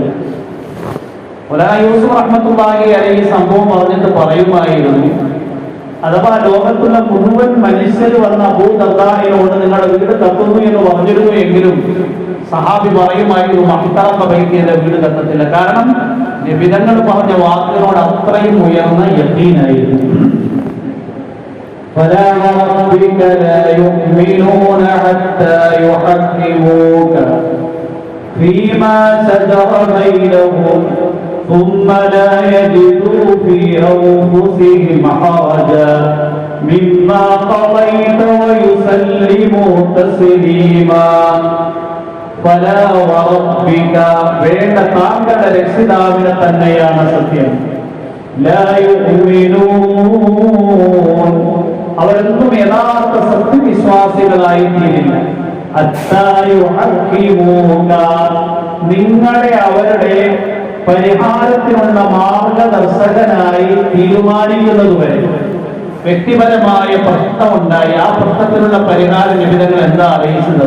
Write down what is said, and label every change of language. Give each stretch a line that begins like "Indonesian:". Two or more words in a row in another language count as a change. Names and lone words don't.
Malayalam: യൂസുഫ്
Arabic: رحمة الله عليه
Malayalam: സംഭവം പറഞ്ഞിട്ട് പറയുമായിരുന്നു, അഥവാ ലോകത്തുള്ള മുഴുവൻ മനുഷ്യർ വന്ന അബൂ ദർദാഹിനോട് നിങ്ങളുടെ വീട് കത്തുന്നു എന്ന് പറഞ്ഞിരുന്നു എങ്കിലും സഹാബി പറയുമായിരുന്നു,
Arabic: ما احترق بيتي,
Malayalam: എന്റെ വീട് കത്തത്തില്ല. കാരണം നബിതങ്ങൾ പറഞ്ഞ വാക്കിനോട് അത്രയും ഉയർന്ന യഖീനായിരുന്നു.
Arabic: فلا وربك لا يؤمنون حتى يحكموك فيما شجر بينهم ثم لا يجدوا في أنفسهم حرجا مما قضيت ويسلموا تسليما. فلا وربك
Malayalam: വേണ്ട താങ്കളുടെ രക്ഷിതാവിനെ തന്നെയാണ് സത്യം.
Arabic: لا يؤمنون,
Malayalam: അവരൊന്നും യഥാർത്ഥ സത്യവിശ്വാസികളായി തീരില്ല. നിങ്ങളെ അവരുടെ പരിഹാരത്തിനുള്ള മാർഗദർശകനായി തീരുമാനിക്കുന്നതുവരെ. വ്യക്തിപരമായ പ്രശ്നമുണ്ടായി, ആ പ്രശ്നത്തിനുള്ള പരിഹാര നിബിധങ്ങൾ എന്താ അറിയിച്ചത്?